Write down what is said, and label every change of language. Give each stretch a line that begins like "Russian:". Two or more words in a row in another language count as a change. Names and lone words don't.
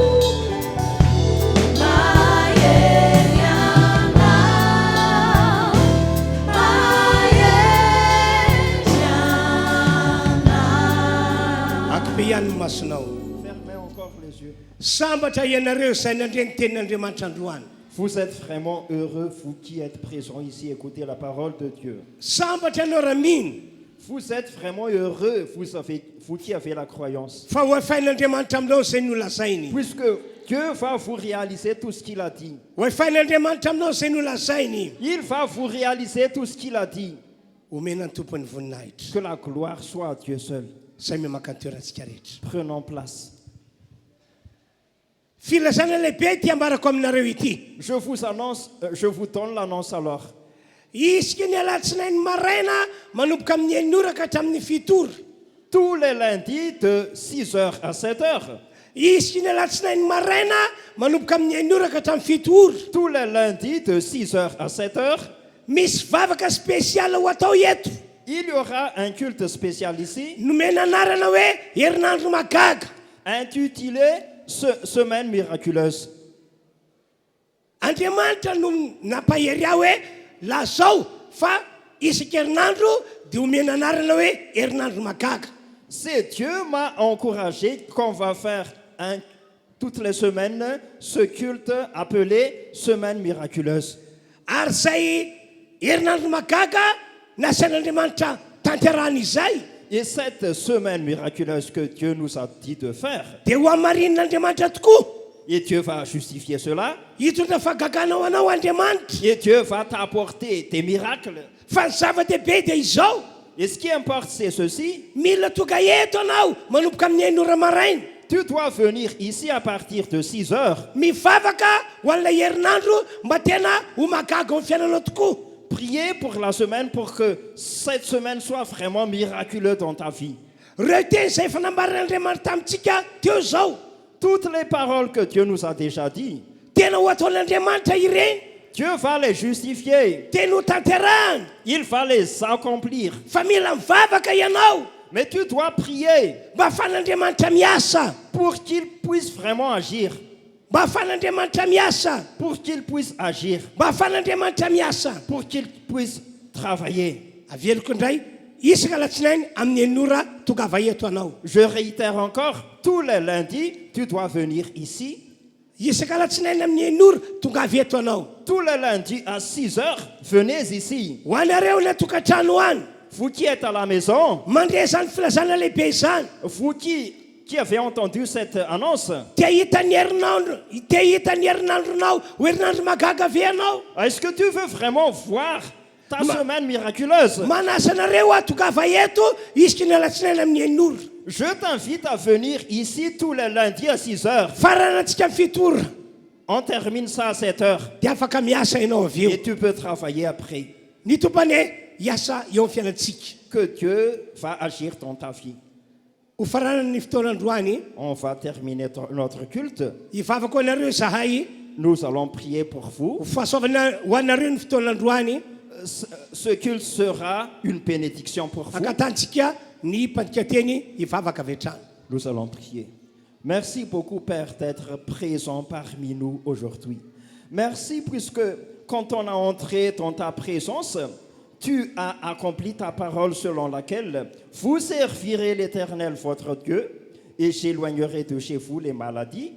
Malagasy: akibe ihany ny masonao.
French: Fermez encore les yeux.
Malagasy: Sambatra ianareo izay nandreny tenin'Andriamanitra androany.
French: Vous êtes vraiment heureux, vous qui êtes présents ici, écoutez la parole de Dieu.
Malagasy: Sambatra ianao raha mino
French: Vous êtes vraiment heureux, vous qui avez la croyance.
Malagasy: fa hoefain'Andriamanitra aminao izay nolazainy.
French: Puisque Dieu va vous réaliser tout ce qu'il a dit.
Malagasy: Hoefain'Andriamanitra aminao izay nolazainy.
French: Il va vous réaliser tout ce qu'il a dit.
Malagasy: Omena ny tompony voninahitra.
French: Que la gloire soit à Dieu seul.
Malagasy: Izay miamaka ny toerantsika rehetra.
French: Prenons place.
Malagasy: Filazana lehibe ty ambarako aminareo ity.
French: Je vous annonce, je vous donne l'annonce alors.
Malagasy: Isika ny alatsinainy maraina manomboka amin'ny enora ka hatramin'ny fitoro.
French: Tous les lundis de 6h à 7h.
Malagasy: Isika ny alatsinainy maraina manomboka amin'ny enora ka hatramin'ny fitoro.
French: Tous les lundis de 6h à 7h.
Malagasy: Misy vavaka spécial ho atao eto.
French: Il y aura un culte spécial ici,
Malagasy: Nomena anarana hoe herinandro magaga.
French: intitulé Semaine miraculeuse.
Malagasy: Andriamanitra no nampahery aho hoe lazao fa isan-kerinandro dia omena anarana hoe herinandro magaga.
French: C'est Dieu m'a encouragé qu'on va faire toutes les semaines ce culte appelé Semaine miraculeuse.
Malagasy: Ary zay herinandro magaga nasian'Andriamanitra tanterahana izay.
French: Et cette semaine miraculeuse que Dieu nous a dit de faire,
Malagasy: dia ho amarin'Andriamanitra tokoa.
French: et Dieu va justifier cela,
Malagasy: hitondra fagaganao anao Andriamanitra.
French: et Dieu va t'apporter tes miracles.
Malagasy: Fa ny zava-dehibe dia izao,
French: Et ce qui importe, c'est ceci.
Malagasy: mila tonga eto anao manomboka amin'ny ainora maraina.
French: Tu dois venir ici à partir de 6 heures.
Malagasy: Mivavaka ho an'ilay herinandro mba tena ho magaga amin'ny fiainanao tokoa.
French: Priez pour la semaine pour que cette semaine soit vraiment miraculeuse dans ta vie.
Malagasy: Reo teny izay fanambaran'Andriamanitra tamintsika teo zao.
French: Toutes les paroles que Dieu nous a déjà dit,
Malagasy: Tena ho ataon'Andriamanitra ireny.
French: Dieu va les justifier.
Malagasy: Teny ho tanterahana.
French: Il va les accomplir.
Malagasy: Fa mila mivavaka ianao
French: Mais tu dois prier
Malagasy: mba ahafahan'Andriamanitra miasa.
French: pour qu'il puisse vraiment agir.
Malagasy: Mba ahafahan'Andriamanitra miasa.
French: Pour qu'il puisse agir.
Malagasy: Mba ahafahan'Andriamanitra miasa.
French: Pour qu'il puisse travailler.
Malagasy: Aveloko indray isaka latsinainy amin'ny enora tongava eto anao.
French: Je réitère encore, tous les lundis, tu dois venir ici.
Malagasy: Isaka latsinainy amin'ny enora tongava eto anao.
French: Tous les lundis à 6 heures, venez ici.
Malagasy: Ho anareo ilay tokantrano any
French: Vous qui êtes à la maison,
Malagasy: mandray zany filazana lehibe izany.
French: vous qui avez entendu cette annonce,
Malagasy: Te hitan'ny herinandronao ho herinandro magaga ve anao.
French: est-ce que tu veux vraiment voir ta semaine miraculeuse?
Malagasy: Manasa anareo aho tongava eto isaka ny alatsinainy amin'ny enora.
French: Je t'invite à venir ici tous les lundis à 6 heures.
Malagasy: Faranantsika amin'ny fito ora
French: On termine ça à 7 heures.
Malagasy: dia afaka miasa ianao avy eo.
French: Et tu peux travailler après.
Malagasy: Ny tompany hiasa eo amin'ny fiainantsika.
French: Que Dieu va agir dans ta vie.
Malagasy: Ho faranany fotoanandroany
French: On va terminer notre culte.
Malagasy: hivavaka ho anareo zahay
French: Nous allons prier pour vous.
Malagasy: ho fahasoavana ho anareo ny fotoanandroany.
French: Ce culte sera une bénédiction pour vous.
Malagasy: Akatantsika ny mpandikateny hivavaka avy hatrany.
French: Nous allons prier. Merci beaucoup, Père, d'être présent parmi nous aujourd'hui. Merci puisque quand on a entré dans ta présence, tu as accompli ta parole selon laquelle vous servirez l'Éternel, votre Dieu, et j'éloignerai de chez vous les maladies.